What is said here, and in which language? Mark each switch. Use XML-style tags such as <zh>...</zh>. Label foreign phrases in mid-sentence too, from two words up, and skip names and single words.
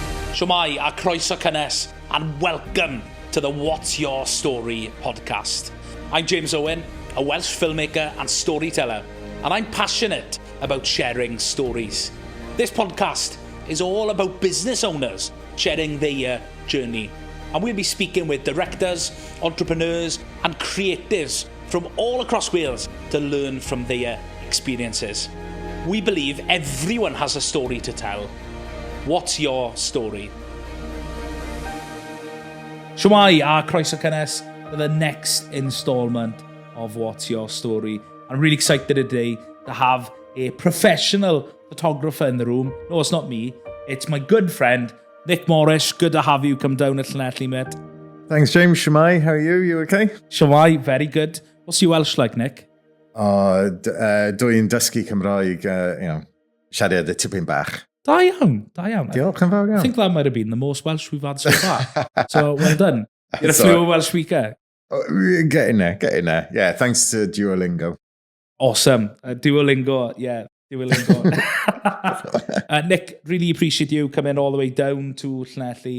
<cy>Shwmai a croeso cynnes,</cy> <en>and welcome to the What's Your Story podcast. I'm James Owen, a Welsh filmmaker and storyteller, and I'm passionate about sharing stories. This podcast is all about business owners sharing their journey, and we'll be speaking with directors, entrepreneurs and creatives from all across Wales to learn from their experiences. We believe everyone has a story to tell. What's your story?</en> <cy>Shwmai a croeso cynnes</cy> <en>for the next instalment of What's Your Story. I'm really excited today to have a professional photographer in the room. No, it's not me. It's my good friend, Nick Morrish. Good to have you come down at Llanelli, mate. Thanks, James. Shwmai, how are you? You okay? Shwmai, very good. What's your Welsh like, Nick?</en> <cy>Dwi'n dysgu Cymraeg, siarad y tipyn bach. Da iawn. Diolch yn fawr iawn.</cy> <en>I think that might have been the most Welsh we've had so far. So, well done. You're a fluent Welsh speaker. Getting there. Yeah, thanks to Duolingo. Awesome. Duolingo. Nick, really appreciate you coming all the way down to Llanelli.</en>